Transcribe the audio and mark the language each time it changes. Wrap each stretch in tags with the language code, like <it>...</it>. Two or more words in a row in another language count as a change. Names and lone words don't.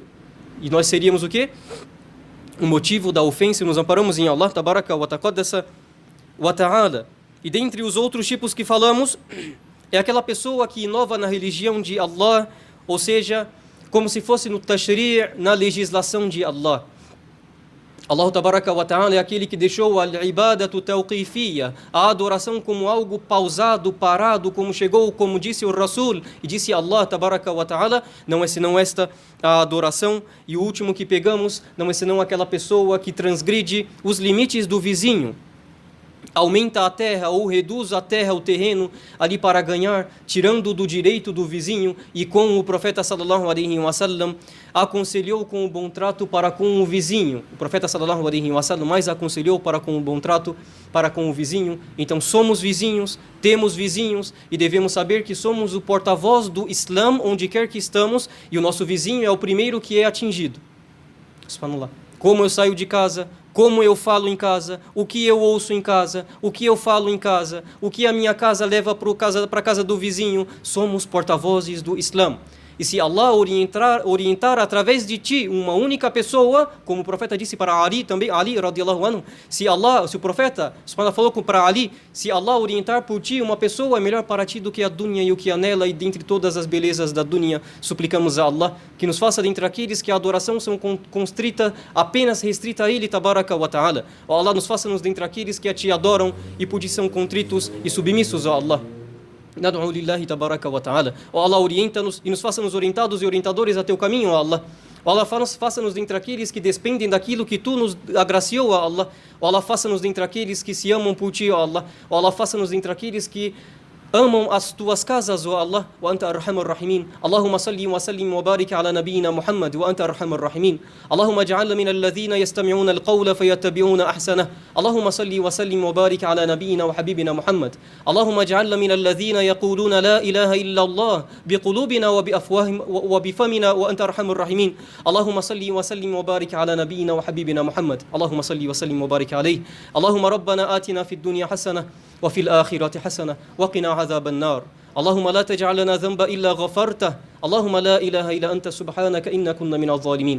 <pt>E nós seríamos o quê? O motivo da ofensa, nos amparamos em</pt> <ar>الله تبارك وتعالى.</ar> <pt>E dentre os outros tipos que falamos, é aquela pessoa que inova na religião de Allah, ou seja, como se fosse no tashri', na legislação de Allah.</pt> <ar>الله تبارك وتعالى</ar> <pt>é aquele que deixou</pt> <ar>العبادة توقيفية,</ar> <pt>a adoração como algo pausado, parado, como disse o Rasul, e disse</pt> <ar>الله تبارك وتعالى,</ar> <pt>não é senão esta a adoração. E o último que pegamos, não é senão aquela pessoa que transgride os limites do vizinho, aumenta a terra ou reduz a terra, o terreno, ali para ganhar, tirando do direito do vizinho. E com o profeta</pt> <ar>صلى الله عليه وسلم</ar> <pt>aconselhou com o bom trato para com o vizinho. O profeta</pt> <ar>صلى الله عليه وسلم</ar> <pt>mais aconselhou para com o bom trato para com o vizinho. Então somos vizinhos, temos vizinhos e devemos saber que somos o porta-voz do Islã onde quer que estamos, e o nosso vizinho é o primeiro que é atingido. Subhanallah. Como eu saio de casa, como eu falo em casa, o que eu ouço em casa, o que eu falo em casa, o que a minha casa leva para a casa do vizinho, somos porta-vozes do Islã. E se Allah orientar através de ti uma única pessoa, como o profeta disse para Ali também, Ali</pt> <ar>رضي الله عنه,</ar> <pt>se o profeta falou para Ali, se Allah orientar por ti uma pessoa, é melhor para ti do que a dunya e o que há nela, e dentre todas as belezas da dunya, suplicamos a Allah que nos faça dentre aqueles que a adoração são constrita, apenas restrita a Ele,</pt> <ar>تبارك وتعالى.</ar> <pt>Ó Allah, nos faça-nos dentre aqueles que a ti adoram e por ti são contritos e submissos, ó Allah.</pt> <ar>ندعو لله تبارك وتعالى.</ar> <pt>Ó Allah, orienta-nos e nos faça-nos orientados e orientadores a teu caminho, ó Allah. Ó Allah, faça-nos dentre aqueles que despendem daquilo que tu nos agraciou, ó Allah. Ó Allah, faça-nos dentre aqueles que se amam por ti, ó Allah. Ó Allah, faça-nos dentre aqueles que amam as tuas casas, ó Allah.</pt> <ar>وأنت أرحم الراحمين. اللهم صل وسلم وبارك على نبينا محمد وأنت أرحم الراحمين. اللهم اجعلنا من الذين يستمعون القول فيتبعون أحسنه. اللهم صل وسلم وبارك على نبينا وحبيبنا محمد. اللهم اجعلنا من الذين يقولون لا إله إلا الله بقلوبنا وبأفواههم وبفمنا وأنت أرحم الراحمين. اللهم صل وسلم وبارك على نبينا وحبيبنا محمد. اللهم صل وسلم وبارك عليه. اللهم ربنا آتنا في الدنيا حسنة وفي الآخرة حسنة وقنا عذاب النار. اللهم لا تجعل لنا ذنبا إلا غفرته. اللهم لا إله إلا أنت سبحانك إنا كنا من الظالمين.</ar>